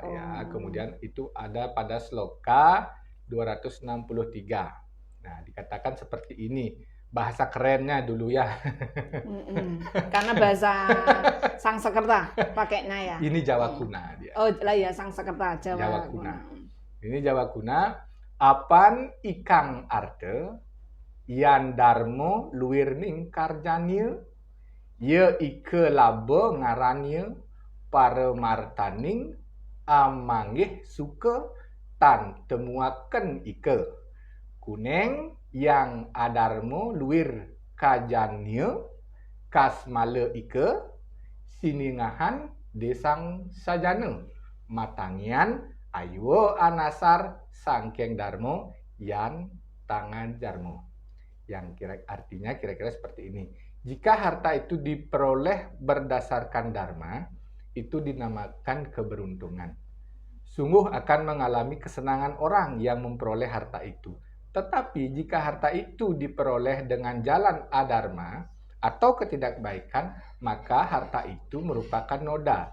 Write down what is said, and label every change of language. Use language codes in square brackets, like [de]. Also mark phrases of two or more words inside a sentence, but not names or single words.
[id] Ya, kemudian itu ada pada sloka 263. Nah, dikatakan seperti ini. Bahasa kerennya dulu ya. Karena bahasa Sangsekerta pakainya ya. Ini Jawa kuna dia. Oh lah ya, Sangsekerta Jawa kuna. Ini Jawa kuna. [kaw] Apan ikang arte yan darmo luirning karjanya ye ike labo ngaranya para martaning amanggih suka tan temuaken ike kuneng yang adarmo luir kajanya kasmale ike siningahan desang sajana matangian ayo anasar sangkeng darmo yan tangan jarmo. [id] Yang artinya kira-kira seperti ini. Jika harta itu diperoleh berdasarkan dharma, itu dinamakan keberuntungan. Sungguh akan mengalami kesenangan orang yang memperoleh harta itu. Tetapi jika harta itu diperoleh dengan jalan adharma atau ketidakbaikan, maka harta itu merupakan noda.